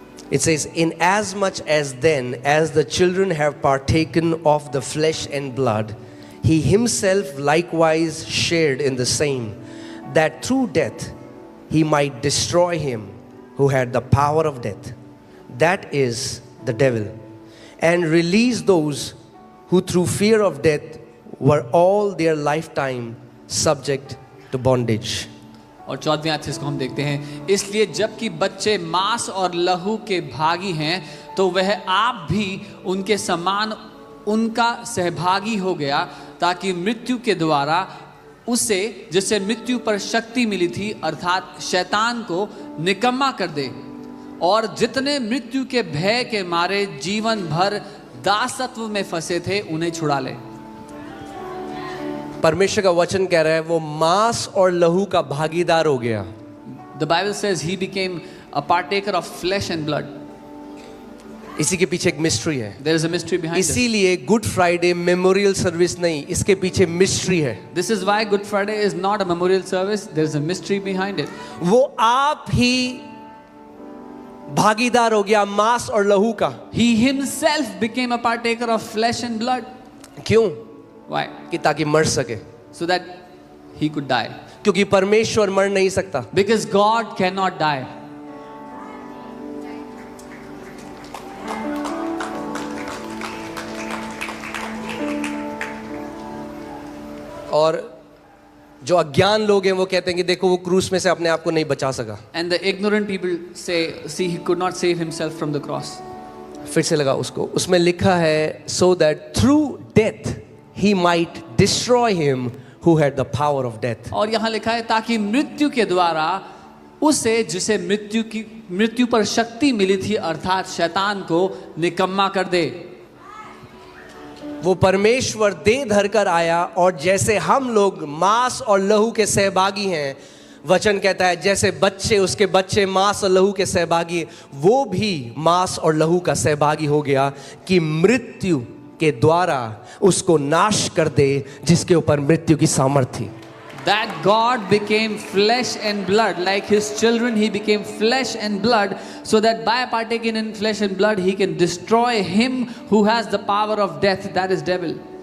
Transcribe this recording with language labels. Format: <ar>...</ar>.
<en>It says, in as much as then as the children have partaken of the flesh and blood, he himself likewise shared in the same, that through death he might destroy him who had the power of death, that is the devil, and release those who through fear of death were all their lifetime subject to bondage.</en> <hi>और 14वीं आयत से इसको हम देखते हैं, इसलिए जबकि बच्चे मांस और लहू के भागी हैं तो वह आप भी उनके समान उनका सहभागी हो गया, ताकि मृत्यु के द्वारा उसे जिससे मृत्यु पर शक्ति मिली थी अर्थात शैतान को निकम्मा कर दे, और जितने मृत्यु के भय के मारे जीवन भर दासत्व में फंसे थे उन्हें छुड़ा ले. परमेश्वर का वचन कह रहा है वो मांस और लहू का भागीदार हो गया.</hi> <en>The Bible says he became a partaker of flesh and blood.</en> <hi>इसी के पीछे एक मिस्ट्री है.</hi> <en>There is a mystery behind it.</en> <hi>इसीलिए गुड फ्राइडे मेमोरियल सर्विस नहीं, इसके पीछे मिस्ट्री है.</hi> <en>This is why Good Friday is not a memorial service. There is a mystery behind it.</en> <hi>वो आप ही भागीदार हो गया मांस और लहू का.</hi> <en>He himself became a partaker of flesh and blood.</en> <hi>क्यों?</hi> <en>Why?</en> <hi>कि ताकि मर सके.</hi> <en>So that he could die.</en> <hi>क्योंकि परमेश्वर मर नहीं सकता.</hi> <en>Because God cannot die.</en> <hi>और जो अज्ञान लोग हैं वो कहते हैं कि देखो वो क्रूस में से अपने आप को नहीं बचा सका.</hi> <en>And the ignorant people say, see, he could not save himself from the cross.</en> <hi>फिर से लगा उसको. उसमें लिखा है</hi> <en>so that through death he might destroy him who had the power of death.</en> <hi>और यहाँ लिखा है ताकि मृत्यु के द्वारा उसे जिसे मृत्यु पर शक्ति मिली थी अर्थात शैतान को निकम्मा कर दे. वो परमेश्वर देह धर कर आया और जैसे हम लोग मांस और लहू के सहभागी हैं, वचन कहता है जैसे बच्चे उसके बच्चे मांस और लहू के सहभागी, वो भी मांस और लहू का सहभागी हो गया कि मृत्यु के द्वारा उसको नाश कर दे जिसके ऊपर मृत्यु की सामर्थ्य थी.</hi> <en>That God became flesh and blood, like his children he became flesh and blood, so that by partaking in flesh and blood he can destroy him who has the power of death, that is devil.</en>